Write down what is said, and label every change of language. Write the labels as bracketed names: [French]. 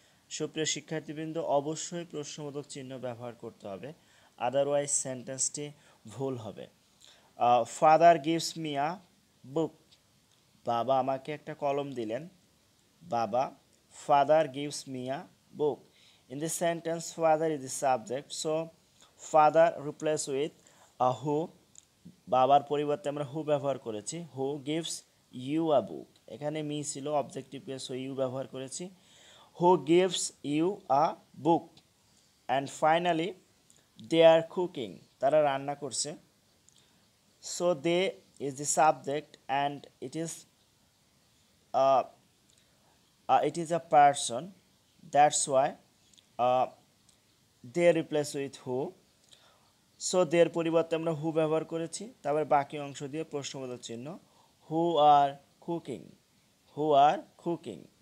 [Bangla] সুপ্রিয় শিক্ষার্থীবৃন্দ, অবশ্যই প্রশ্নবোধক চিহ্ন ব্যবহার করতে হবে, আদারওয়াইজ সেন্টেন্সটি ভুল হবে। [English] father gives me a book, [Bangla] বাবা আমাকে একটা কলম দিলেন, বাবা। [English] Father gives me a book. In this sentence, father is the subject, so father replace with a who, [Bangla] বাবার পরিবর্তে আমরা হু ব্যবহার করেছি, [English] Who gives you a book. এখানে me ছিল objective case, so you [Bangla] ব্যবহার করেছি, [English] Who gives you a book. And finally they are cooking, [Bangla] তারা রান্না করছে, [English] so they is the subject and uh, it is a person, that's why uh, they replace with who, so [Bangla] there পরিবর্তে আমরা হু ব্যবহার করেছি, তারপর বাকি অংশ দিয়ে প্রশ্নবোধক চিহ্ন, [English] Who are cooking, who are cooking.